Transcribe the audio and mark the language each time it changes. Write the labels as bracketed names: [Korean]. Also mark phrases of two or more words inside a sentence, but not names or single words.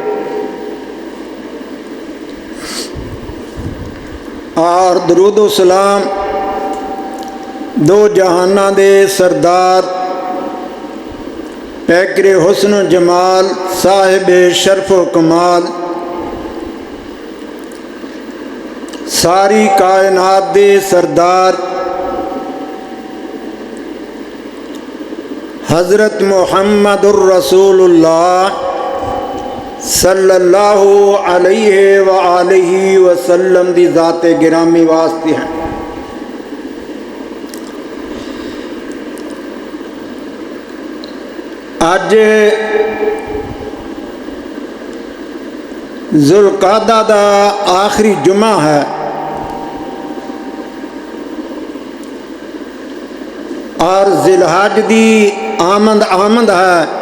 [Punjabi] اور درود سلام دو جہاناں دے سردار پیکرِ حسن جمال صاحب شرفو کمال ساری کائنات دے سردار حضرت [Arabic] محمدٌ رسول الله صلى الله عليه وآله وسلم [Punjabi] دی ذاتِ گرامی واسطے ہیں. اج ذوالقعدہ دا آخری جمعہ ہے اور ذوالحج دی آمد ہے.